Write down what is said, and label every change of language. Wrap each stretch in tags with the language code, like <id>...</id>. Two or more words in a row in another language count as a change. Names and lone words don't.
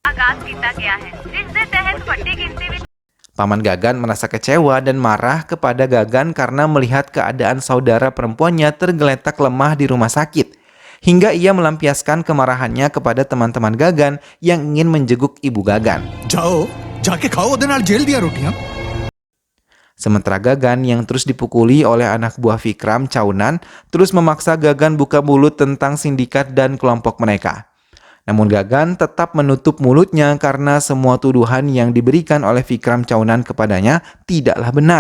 <id>Paman Gagan merasa kecewa dan marah kepada Gagan karena melihat keadaan saudara perempuannya tergeletak lemah di rumah sakit. Hingga ia melampiaskan kemarahannya kepada teman-teman Gagan yang ingin menjenguk ibu Gagan.</id> <pa>ਜਾਓ, ਜਾਕੇ ਖਾਓ ਓਹਦੇ ਨਾਲ ਜੇਲ੍ਹ ਦੀਆਂ ਰੋਟੀਆਂ.</pa> <id>Sementara Gagan yang terus dipukuli oleh anak buah Vikram Chaunan terus memaksa Gagan buka mulut tentang sindikat dan kelompok mereka. Namun Gagan tetap menutup mulutnya karena semua tuduhan yang diberikan oleh Vikram Chaunan kepadanya tidaklah benar.</id>